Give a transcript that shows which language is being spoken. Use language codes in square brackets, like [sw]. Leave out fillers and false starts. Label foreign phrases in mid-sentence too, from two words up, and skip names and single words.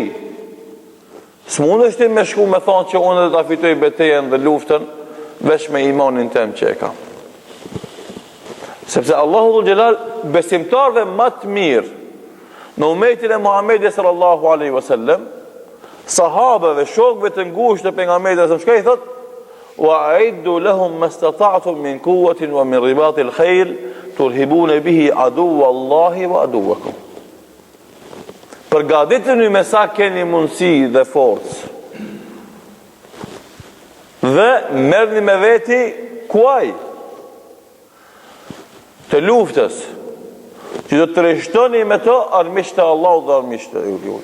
[sq] S'mundet ti me shku me thonë që unë dhe ta fitoj betejën dhe luftën, veç me imanin tem që e kam. Sepse Allahu [ar] ذو الجلال [sq] besimtarve më të mirë në umetin e Muhammedit [ar] صلى الله عليه وسلم, [sq] sahabëve, shokëve të ngushtë të pejgamberit [ar] صلى الله عليه وسلم, [sq] shka i thot: [ar] "وأعدوا لهم ما استطعتم من قوة ومن رباط الخيل ترهبون به عدو الله وعدوكم." [sq] Përgatituni me sa keni mundësi dhe forcë. Dhe merrni me veti kuaj të luftës, që do të rreshtoni me to armiqtë e Allahut dhe armiqtë e juaj.